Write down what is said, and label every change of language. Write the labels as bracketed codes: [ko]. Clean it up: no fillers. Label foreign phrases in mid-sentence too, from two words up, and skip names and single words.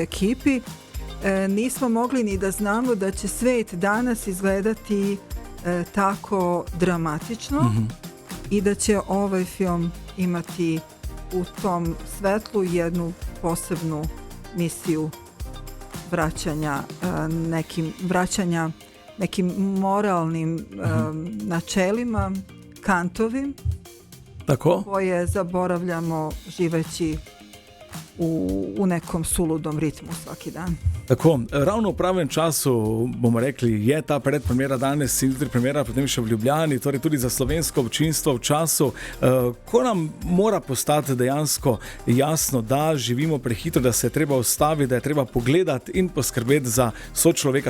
[sr] ekipi, nismo mogli ni da znamo da će svet danas izgledati tako dramatično i da će ovaj film imati u tom svetlu jednu posebnu misiju vraćanja nekim moralnim načelima, Kantovim, koje zaboravljamo živeći u nekom suludom ritmu svaki dan. [sl] Tako, ravno v pravem času, bomo rekli, je ta predpremiera danes in jutri premiera, potem še v Ljubljani, torej tudi za slovensko občinstvo v času, ko nam mora postati dejansko jasno, da živimo prehitro, da se je treba ustaviti, da je treba pogledati in poskrbeti za sočloveka.